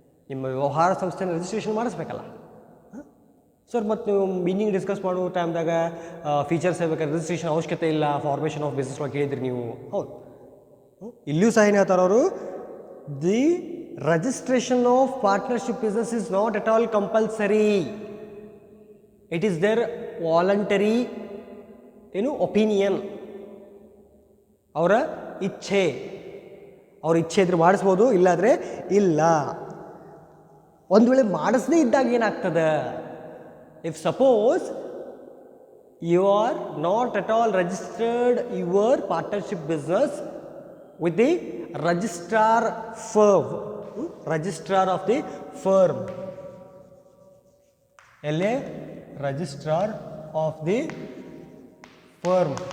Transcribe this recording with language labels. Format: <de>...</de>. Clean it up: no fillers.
<kn>ನಿಮ್ಮ ವ್ಯವಹಾರ ಸಂಸ್ಥೆನ ರಿಜಿಸ್ಟ್ರೇಷನ್ ಮಾಡಿಸ್ಬೇಕಲ್ಲ ಸರ್. ಮತ್ತು ನೀವು ಮೀನಿಂಗ್ ಡಿಸ್ಕಸ್ ಮಾಡೋ ಟೈಮ್ದಾಗ ಫೀಚರ್ಸ್ ಹೇಳ್ಬೇಕಾದ್ರೆ ರಿಜಿಸ್ಟ್ರೇಷನ್ ಅವಶ್ಯಕತೆ ಇಲ್ಲ, ಫಾರ್ಮೇಷನ್ ಆಫ್ ಬಿಸ್ನೆಸ್ ಒಳಗೆ ಹೇಳಿದ್ರಿ ನೀವು. ಹೌದು, ಇಲ್ಲಿಯೂ ಸಹ ಏನು ಹೇಳ್ತಾರೆ ಅವರು,</kn> <en>The registration of partnership business is not at all compulsory. It is their voluntary opinion,</en> <kn>ಅವರ ಇಚ್ಛೆ. ಅವ್ರ ಇಚ್ಛೆ ಇದ್ರೆ ಮಾಡಿಸ್ಬೋದು, ಇಲ್ಲಾದರೆ ಇಲ್ಲ. ಒಂದು ವೇಳೆ ಮಾಡಿಸದೇ ಇದ್ದಾಗ ಏನಾಗ್ತದೆ,</kn> <en>If suppose you are not at all registered your partnership business with the registrar firm, registrar of the firm, LA registrar of the firm.</en>